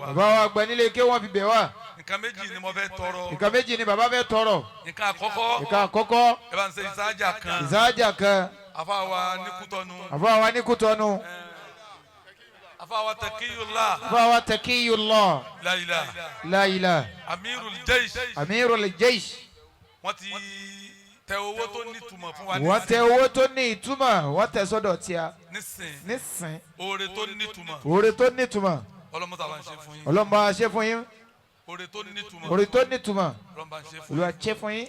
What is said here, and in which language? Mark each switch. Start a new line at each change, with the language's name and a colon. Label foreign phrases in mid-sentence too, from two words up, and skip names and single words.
Yoruba: Bàbá wa àgbà nílé ké wọ́n fi bẹ̀ wá. Nǹkan méjì ni mo fẹ́ tọrọ. Nǹkan méjì ni bàbá fẹ́ tọrọ. Nǹkan àkọ́kọ́. Nǹkan àkọ́kọ́. Ẹ bá ń ṣe ìsáájà kan. Ìsáájà kan. Àfa wa ní Kútọ́nù. Àfa wa ní Kútọ́nù. Àfa wa Taqiyullah. Àfa wa Taqiyullah.
Arabic: لا إله. لا إله.
Yoruba: Amirul Jaysh. Amirul Jaysh. Wọ́n ti tẹ owó tó ní ìtumọ̀ fún wa Wọ́n tẹ owó tó ní ìtumọ̀. Wọ́n tẹ sọ́dọ̀ tíya. Nísìn. Oore tó ní ìtumọ̀. Oore tó ní ìtumọ̀. Ọlọ́mọta bá ń ṣe fún yín. Ọlọ́run bá ṣe fún yín. Oore tó ní ìtumọ̀. Oore tó ní ìtumọ̀. Ọlọ́run bá ń ṣe fún yín. Olúwa ṣe fún yín.